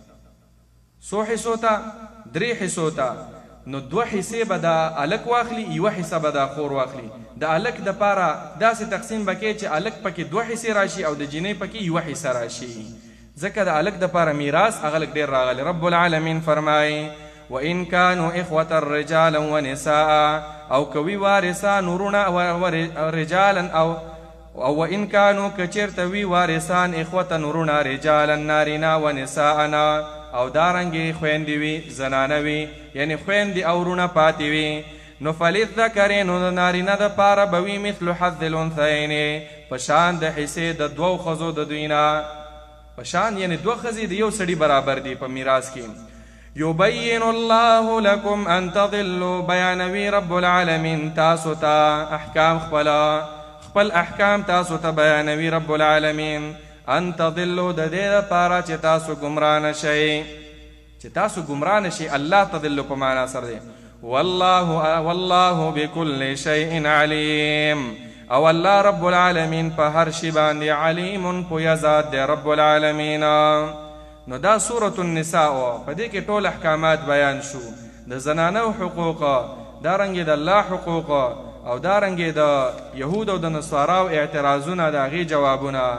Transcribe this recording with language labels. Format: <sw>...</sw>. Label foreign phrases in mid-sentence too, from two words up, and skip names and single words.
<ps>څو حصو ته؟ 3 حصو ته. نو 2 حصې به د هلک واخلي، 1 حصه به د خور واخلي. د هلک دپاره داسې تقسیم به کوي چې هلک پکې 2 حصې راشي او د جینۍ پکې 1 حصه راشي، ځکه د هلک دپاره میراث هغه لږ ډېر راغلی.</ps> <ar>رب العالمین فرمایي وإن كانوا إخوة رجالا ونساء،</ar> <ps>او کوي وارثان ورونه رجالا او</ps> <ar>وإن كانوا</ar> <ps>کچرته وي وارثان إخوة ورونه رجالا نارینه ونساءنا، او دارنګې خویندې وي زنانه وي، یعنی خویندې او ورونه پاتې وي، نو فللذکر، نو د نارینه دپاره به وي</ps> <ar>مثل حظ الانثیین،</ar> <ps>په شان د حصې د 2 ښځو د دوی نه، په شان یعنی 2 ښځې د یو سړي برابر دي په میراث کې.</ps> <ar>یبین الله لکم ان تضلوا،</ar> <ps>بیانوي</ps> <ar>رب العالمین</ar> <ps>تاسو ته احکام خپل احکام تاسو ته بیانوي</ps> <ar>رب العالمین، ان تضلوا</ar> <ps>د دې دپاره چې تاسو ګمراه نشئ، چې تاسو ګمراه نشئ. الله تضلوا په معنا سره دی.</ps> <ar>والله بكل شيء عليم،</ar> <ps>او</ps> <ar>الله رب العالمین</ar> <ps>په هر شي باندې علیم پوهه ذات دی</ps> <ar>رب العالمین.</ar> <ps>نو دا سورة النساء په دې کې ټول احکامات بیان شو، د زنانو حقوق، دارنګې د الله حقوق، او دارنګې د یهود او د نصاراو اعتراضونه، د هغې جوابونه.</ps>